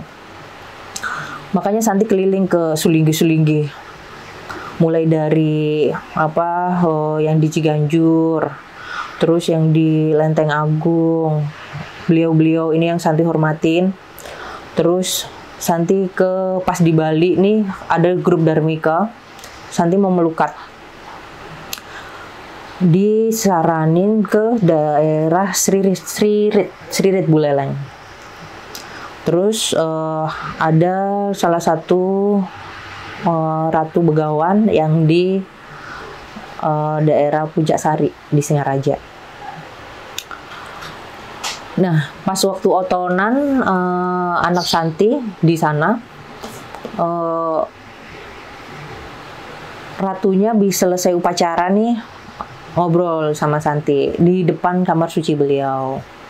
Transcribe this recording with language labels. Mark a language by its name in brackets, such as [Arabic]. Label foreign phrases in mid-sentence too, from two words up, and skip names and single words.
[Indonesian] Makanya Santi keliling ke Sulinggi-Sulinggi, mulai dari yang di Ciganjur, terus yang di Lenteng Agung. Beliau-beliau ini yang Santi hormatin. Terus Santi pas di Bali nih ada grup Dharmika, Santi mau melukat. Disaranin ke daerah Sririt Buleleng. Terus ada salah satu Ratu Begawan yang di daerah Puncak Sari di Singaraja. Nah, pas waktu otonan anak Santi di sana, ratunya bisa selesai upacara nih, ngobrol sama Santi di depan kamar suci beliau.